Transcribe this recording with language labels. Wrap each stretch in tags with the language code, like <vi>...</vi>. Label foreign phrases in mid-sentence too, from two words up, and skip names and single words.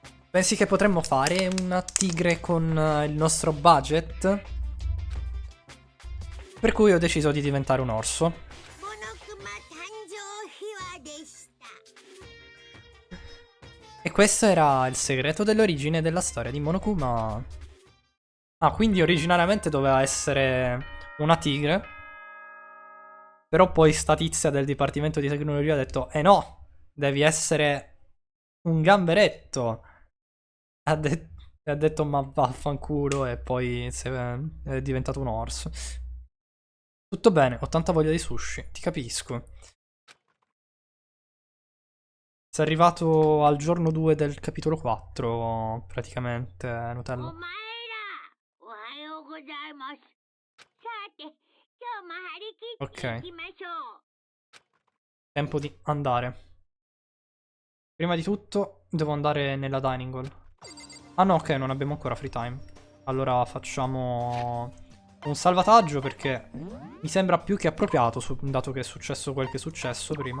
<it>Pensi che potremmo fare una tigre con il nostro budget? Per cui ho deciso di diventare un orso.</it> <ja>モノクマ誕生秘話でした。</ja> <it>E questo era il segreto dell'origine della storia di Monokuma. Ah, quindi originariamente doveva essere una tigre. Però poi sta tizia del Dipartimento di Tecnologia ha detto: no, devi essere un gamberetto. E ha detto: ma vaffanculo. E poi è diventato un orso. Tutto bene, ho tanta voglia di sushi, ti capisco. Sei arrivato al giorno 2 del capitolo 4, praticamente,</it> <ja>お</ja> <it>Nutella.</it> <ja>前ら、おはようございます。さて、今日も張り切っていきましょう。</ja> <it>Tempo di andare. Prima di tutto devo andare nella</it> <en>dining hall.</en> <it>Ah no, ok, non abbiamo ancora</it> <en>free time.</en> <it>Allora facciamo un salvataggio perché mi sembra più che appropriato, dato che è successo quel che è successo prima.</it>